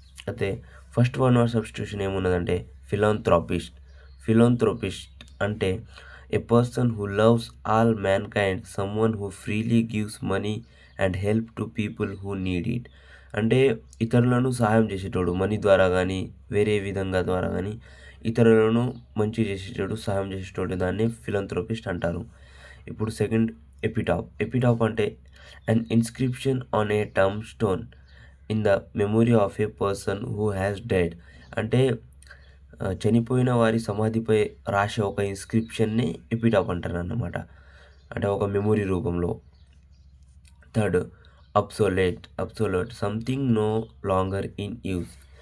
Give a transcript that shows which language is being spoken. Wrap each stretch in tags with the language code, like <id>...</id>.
<en>అయితే first one word substitution ఏమున్నదంటే philanthropist అంటే a person who loves all mankind, someone who freely gives money and help to people who need it.</en> <te>అంటే ఇతరులను సహాయం చేసేటోడు, money ద్వారా కానీ వేరే విధంగా ద్వారా కానీ ఇతరులను మంచి చేసేటోడు, సహాయం చేసేటోడు, దాన్ని ఫిలాంథ్రోపిస్ట్ అంటారు. ఇప్పుడు సెకండ్,</te> <en>Epitaph అంటే an inscription on a tombstone in the memory of a person who has died.</en> <te>అంటే చనిపోయిన వారి సమాధిపై రాసే ఒక ఇన్స్క్రిప్షన్ని ఎపిటాప్ అంటారు అన్నమాట, అంటే ఒక మెమొరీ రూపంలో.</te> <en>Third, obsolete something no longer in use.</en>